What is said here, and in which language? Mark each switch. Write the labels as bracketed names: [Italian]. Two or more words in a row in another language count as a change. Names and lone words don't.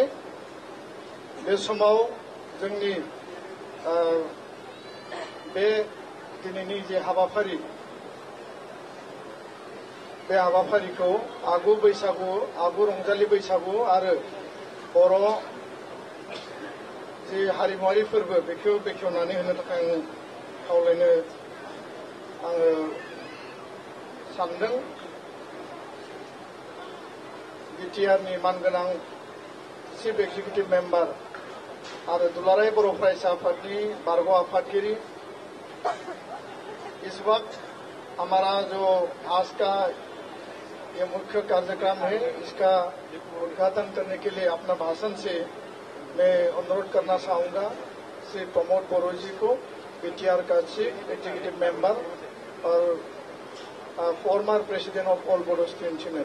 [Bodo] बे समाव जोंनि बे दिनैनि जे हाबाफारि बे हाबाफारिखौ आगु बैसागु आगु रंजालि बैसागु आरो बर' जे हारिमुआरि फोरबो बेखौ बेखेवनानै होनो थाखाय आं खावलायनो आङो सानदों। BTR नि मानगोनां [English] Chief Executive Member [Bodo] और दुलाराय बर' फरायसा आफादनि बारग' आफादगिरि। [Hindi] इस वक्त हमारा जो आज का ये मुख्य कार्यक्रम है इसका उद्घाटन करने के लिए अपना भाषण से मैं अनुरोध करना चाहूँगा श्री प्रमोद बोरो जी को, BTR का [English] Chief Executive Member [Hindi] और [English] former president of All Bodo Students Union.